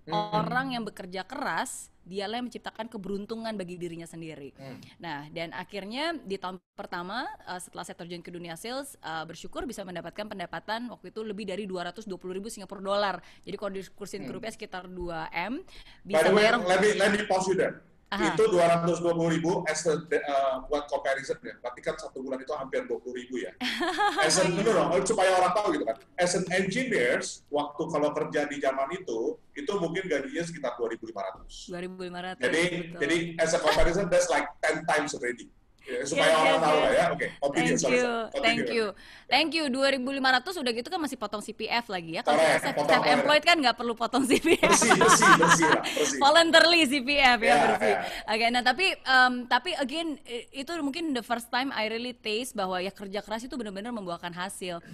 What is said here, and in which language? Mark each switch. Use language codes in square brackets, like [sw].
[id] Orang yang bekerja keras, dialah yang menciptakan keberuntungan bagi dirinya sendiri. Nah, dan akhirnya di tahun pertama setelah saya terjun ke dunia sales, bersyukur bisa mendapatkan pendapatan waktu itu lebih dari 220.000 Singapura dolar. Jadi kalau dikursin ke rupiah sekitar 2M. [en] By the way, let me pause you there. [id] itu 220.000 [en] as a, [id] buat comparison ya. Berarti kan 1 bulan itu hampir 20.000 ya. [en] As an, [id] supaya orang tahu gitu kan. [en] As an engineers, [id] waktu kalau kerja di zaman itu mungkin gajinya sekitar 2.500. 2.500. Jadi [en] as a comparison, that's like 10 times already. [id] Ya, supaya orang tahu lah ya. Oke, [en] Thank you. [id] 2.500 udah gitu kan masih potong CPF lagi ya. Kalau self-employed kan nggak perlu potong CPF. Bersih. Voluntarily CPF ya bersih. [en] Yeah. [id] Oke, nah tapi again itu mungkin [en] the first time I really taste [id] bahwa ya kerja keras itu benar-benar membuahkan hasil.